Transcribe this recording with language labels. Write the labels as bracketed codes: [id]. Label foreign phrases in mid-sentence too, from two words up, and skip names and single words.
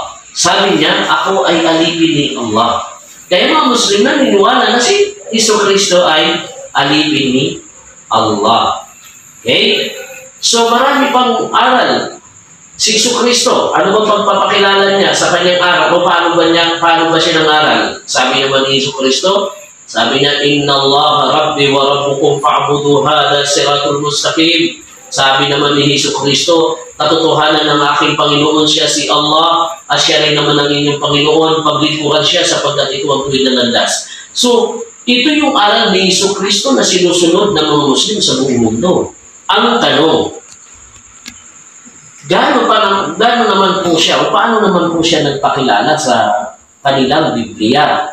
[tl] Sabi niya, ako ay alipin ni Allah. Kaya mga Muslim naniniwala na si Jesucristo ay alipin ni Allah. Okay? So marami pang aral si Jesucristo. Ano ba pagpapakilala niya sa kanyang aral? O paano ba siya nang-aral? Sabi naman ni Jesucristo, sabi niya, [ar] إن الله ربي وربكم فاعبدوه هذا صراط مستقيم. [tl] Sabi naman ni Jesucristo, katotohanan ng aking Panginoon siya si Allah at siya rin naman ang inyong Panginoon, paglikuran siya sapagkat ito ang tuwid na landas. So, ito yung aral ni Jesucristo na sinusunod ng mga Muslim sa buong mundo. Ang tanong, gaano naman po siya o paano naman po siya nagpakilala sa kanilang Biblia?